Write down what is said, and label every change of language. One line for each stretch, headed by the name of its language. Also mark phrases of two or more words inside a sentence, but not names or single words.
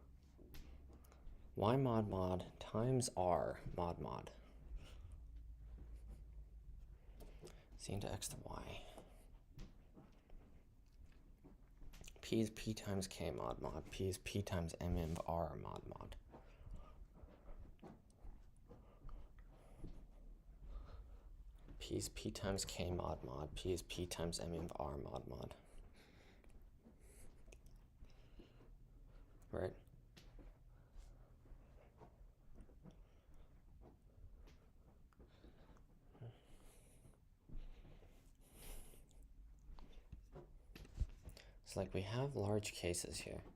English: Y mod mod times r mod mod. C into x to y. P is p times k mod mod. P is p times m inv r mod mod. P is p times k mod mod. P is p times m inv r mod mod. Right? It's like we have large cases here.